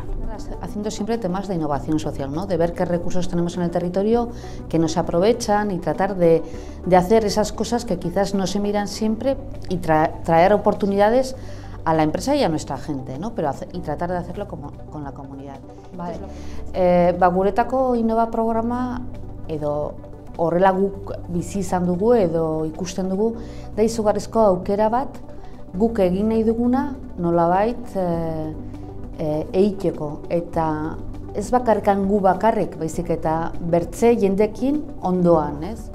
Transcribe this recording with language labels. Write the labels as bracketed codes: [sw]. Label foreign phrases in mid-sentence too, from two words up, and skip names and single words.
[es] Haciendo siempre temas de innovación social, ¿no? De ver qué recursos tenemos en el territorio que no se aprovechan y tratar de hacer esas cosas que quizás no se miran siempre y traer oportunidades a la empresa y a nuestra gente, ¿no? Y tratar de hacerlo con la comunidad. Vale. [eu] Guretako Innova programa edo horrela guk bizi izan dugu edo ikusten dugu da izugarrizko aukera bat guk egin nahi duguna nolabait egiteko, eta ez bakarrikan gu bakarrik, baizik eta bertze jendekin ondoan, ez?